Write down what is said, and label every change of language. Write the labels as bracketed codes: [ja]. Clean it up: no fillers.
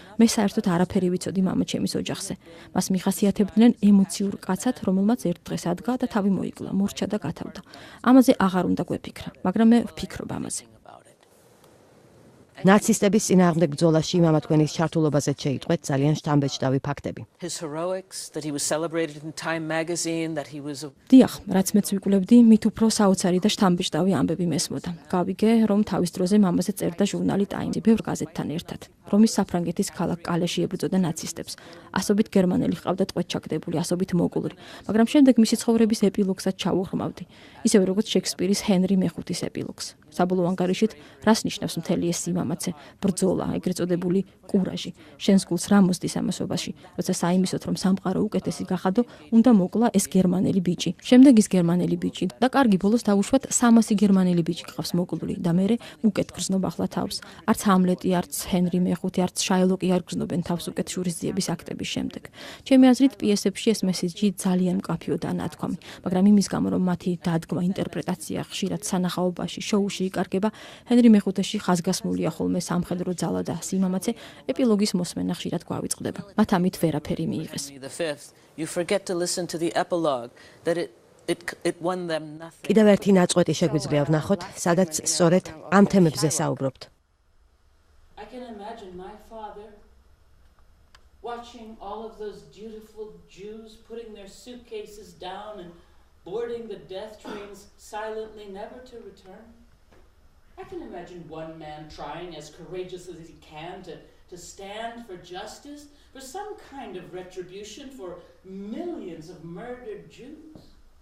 [ka] მე საერთოდ არაფერი ვიცოდი მამაჩემის ოჯახზე. მას მიხასიათებდნენ ემოციურ კაცად, რომელმაც ერთ დღეს ადგა და თავი მოიკლა, მორჩა და გათავდა. ამაზე აღარ უნდა გვეფიქრა, მაგრამ მე ვფიქრობ ამაზე. ნაცისტების წინააღმდეგ ბრძოლაში მამა თქვენის ჩართულობაზე შეიტყვეთ ძალიან შთამბეჭდავი ფაქტები. [en] his heroics, that he was celebrated in Time magazine, that he was [ka] დიახ, რაც მეც ვიკვლევდი, მით უფრო საოცარი და შთამბეჭდავი ამბები მესმოდა. გავიგე, რომ თავის დროზე მამაზე წერდა ჟურნალი Time, ბევრ გაზეთთან ერთად. რომის საფრანგეთის ქალაქ კალეში ებრძოდა ნაცისტებს. ასობით გერმანელი ჰყავდა ტყვედ ჩაგდებული, ასობით მოგულრი, მაგრამ შემდეგ მისი ცხოვრების ეპილოგსაც ჩავუღრმავდი. ისევე როგორც შექსპირის ჰენრი მეხუთის ეპილოგს. საბოლოო ანგარიშით, რას ნიშნავს მთელი ეს სიმამაცე, ბრძოლა, ეგრეთ წოდებული კურაჟი. შენს გულს რა მოსდის ამასობაში, როცა საიმისოთ, რომ სამყარო უკეთესი გახადო, უნდა მოკლა ეს გერმანელი ბიჭი. შემდეგ ის გერმანელი ბიჭი და კარგი ბოლოს დავუშვათ 300 გერმანელი ბიჭი გყავს მოკვლული და მე უკეთ გრძნობ ახლა თავს. არც ჰამლეტი, არც ჰენრი მეხუთი, არც შაილოკი არ გრძნობენ თავს უკეთ შურისძიების აქტების შემდეგ. ჩემი აზრით, პიესებში ეს მესიჯი ძალიან მკაფიო და ნათქვამი, მაგრამ იმის გამო, რომ მათი დადგმა, ინტერპრეტაცია ხშირად სანახაობაში, შოუში იკარგება, ჰენრი მეხუთეში ხაზგასმულია ხოლმე სამხედრო ძალა და სიმამაცე, ეპილოგის მოსმენა ხშირად გვავიწყდება. მათ ამით ვერაფერი მიიღეს. [en] you forget to listen to the epilogue, that it won them nothing. [ka] კიდევ ერთი ნაწყვეტი შეგვიძლია ვნახოთ, სადაც სწორედ ამ თემებზე საუბრობთ. [en] I can imagine my father watching all of those dutiful Jews putting their suitcases down and boarding the death trains silently, never to return. I can imagine one man trying as courageously as he can to stand for justice, for some kind of retribution for millions of murdered Jews.